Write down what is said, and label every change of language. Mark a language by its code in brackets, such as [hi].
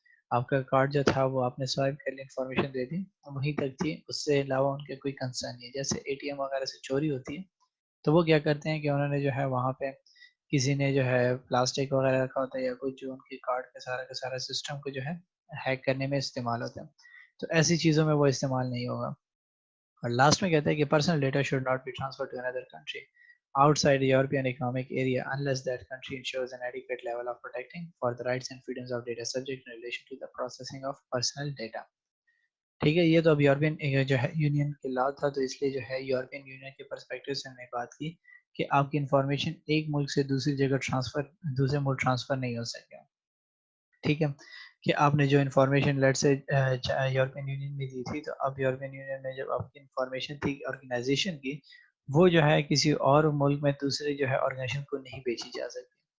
[ur] آپ کا کارڈ جو تھا وہ آپ نے سوائپ کر لی, انفارمیشن دے دی, وہیں تک تھی, اس سے علاوہ ان کے کوئی کنسرن نہیں ہے. جیسے ATM وغیرہ سے چوری ہوتی ہے تو وہ کیا کرتے ہیں کہ انہوں نے جو ہے وہاں پہ کسی نے جو ہے پلاسٹک وغیرہ رکھا ہوتا ہے یا کچھ جو ان کے کارڈ کا سارا سسٹم کو جو ہے ہیک کرنے میں استعمال ہوتا ہے, تو ایسی چیزوں میں وہ استعمال نہیں ہوگا. اور لاسٹ میں کہتا ہے کہ [en] Personal data should not be transfer to another country outside the European Economic Area unless that country ensures an adequate level of protecting for the rights and freedoms of data subject in relation to the processing of personal data. [ur] ٹھیک ہے, یہ تو اب European جو ہے union کے لا تھا, تو اس لیے جو ہے یورپین یونین کے پرسپیکٹو سے ہم نے بات کی کہ آپ کی انفارمیشن ایک ملک سے دوسری جگہ دوسرے ملک ٹرانسفر نہیں ہو سکے. ٹھیک ہے, کہ آپ نے جو انفارمیشن لیٹ سے یورپین یونین میں دی تھی, تو اب یورپین یونین میں جب آپ کی انفارمیشن تھی آرگنائزیشن کی, وہ جو ہے کسی اور ملک میں دوسرے جو ہے آرگنائزیشن کو نہیں بیچی جا سکتی.